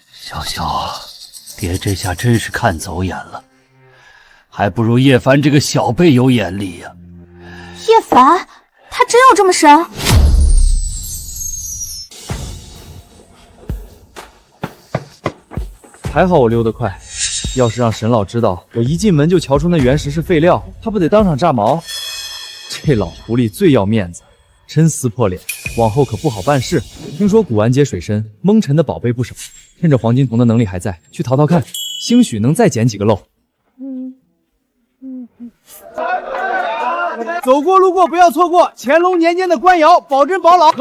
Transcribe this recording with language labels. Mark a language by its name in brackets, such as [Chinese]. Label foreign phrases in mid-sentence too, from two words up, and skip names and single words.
[Chinese] 小小，爹这下真是看走眼了，还不如叶凡这个小辈有眼力呀。葉凡，他真有這麼神？還好我溜得快，要是讓沈老知道我一進門就瞧出那原石是廢料，他不得當場炸毛？這老狐狸最要面子，真撕破臉，往後可不好辦事。聽說古玩街水深，蒙塵的寶貝不少，趁着黃金瞳的能力還在，去淘淘看，興許能再撿幾個漏。走過路過不要錯過，乾隆年間的官窯，保真保老。